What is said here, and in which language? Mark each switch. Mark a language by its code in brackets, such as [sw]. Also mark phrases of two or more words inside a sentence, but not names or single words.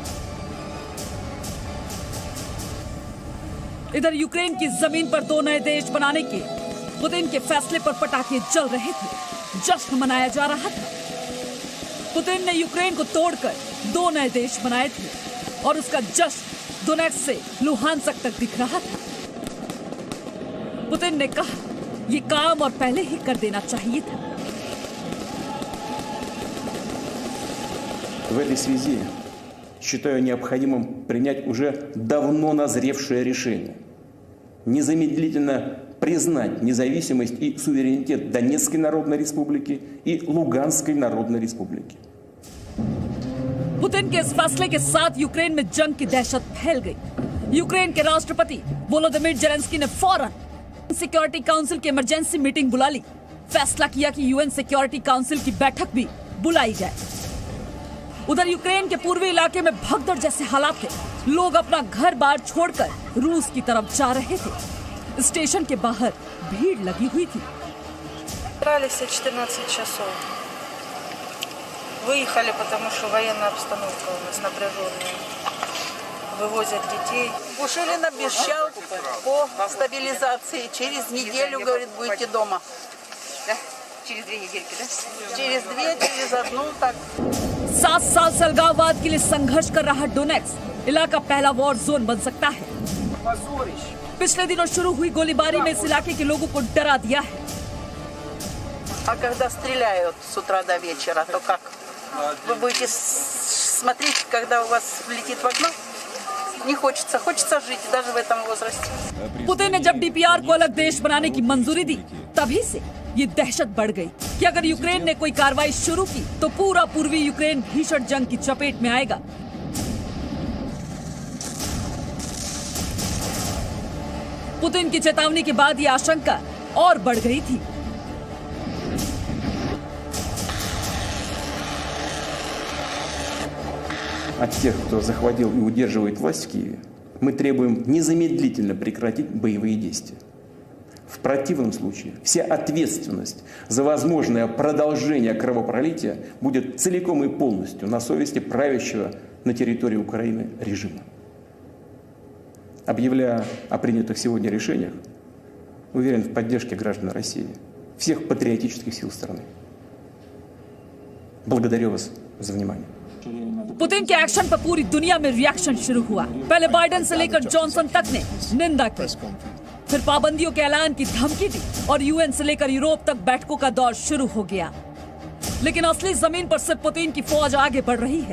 [hi] इधर यूक्रेन की जमीन पर 2 नए देश बनाने के पुतिन के फैसले पर पटाखे जल रहे थे, जश्न मनाया जा रहा था। पुतिन ने यूक्रेन को तोड़कर 2 नए देश बनाए थे और उसका जश्न दोनेत्स्क से लुहांस्क तक दिख रहा था। पुतिन ने कहा, ये काम और पहले ही कर देना चाहिए था। [ru] В этой связи считаю необходимым принять уже давно назревшее решение незамедлительно признать независимость и суверенитет Донецкой Народной Республики и Луганской Народной Республики. [hi] पुतिन के इस फैसले के साथ यूक्रेन में जंग की दहशत फैल गई। यूक्रेन के राष्ट्रपति वोलोदिमीर जेलेंस्की ने फौरन [en] security council [hi] की [en] emergency meeting [hi] बुला ली। फैसला किया कि यूएन सिक्योरिटी काउंसिल की बैठक भी बुलाई जाए। उधर यूक्रेन के पूर्वी इलाके में भगदड़ जैसे हालात थे। लोग अपना घर बार छोड़कर रूस की तरफ जा रहे थे। स्टेशन के बाहर भीड़ लगी हुई थी। [ru] 14 часов. Выехали, потому что военная обстановка у нас напряженная. Вывозят детей. Пушилин обещал по стабилизации. Через неделю, говорит, будете дома. Да? Через 2 недельки, да? Через 2, через 1, так. [hi] 7 साल से अलगाववाद के लिए संघर्ष कर रहा डोनेत्स्क इलाका पहला [en] war zone [hi] बन सकता है। पिछले दिनों शुरू हुई गोलीबारी में इस इलाके के लोगों को डरा दिया है। [ru] А когда стреляют с утра до вечера, то как? Вы будете смотреть, когда у вас влетит в окно? Не хочется. Хочется жить даже в этом возрасте. [hi] पुतिन ने जब डीपीआर को अलग देश बनाने की मंजूरी दी, तभी से ये दहशत बढ़ गई कि अगर यूक्रेन ने कोई कार्रवाई शुरू की तो पूरा पूर्वी यूक्रेन भीषण जंग की चपेट में आएगा। पुतिन की चेतावनी के बाद ये आशंका और बढ़ गई थी। [ru] От тех, кто захватил и удерживает власть в Киеве, мы требуем незамедлительно прекратить боевые действия. В противном случае вся ответственность за возможное продолжение кровопролития будет целиком и полностью на совести правящего на территории Украины режима. Объявляя о принятых сегодня решениях, уверен в поддержке граждан России, всех патриотических сил страны. Благодарю вас. за वнимание. [hi] पुतिन के एक्शन पर पूरी दुनिया में रिएक्शन शुरू हुआ। पहले बाइडेन से लेकर जॉनसन तक ने निंदा की, फिर पाबंदियों के ऐलान की धमकी दी और यूएन से लेकर यूरोप तक बैठकों का दौर शुरू हो गया। लेकिन असली जमीन पर सिर्फ पुतिन की फौज आगे बढ़ रही है।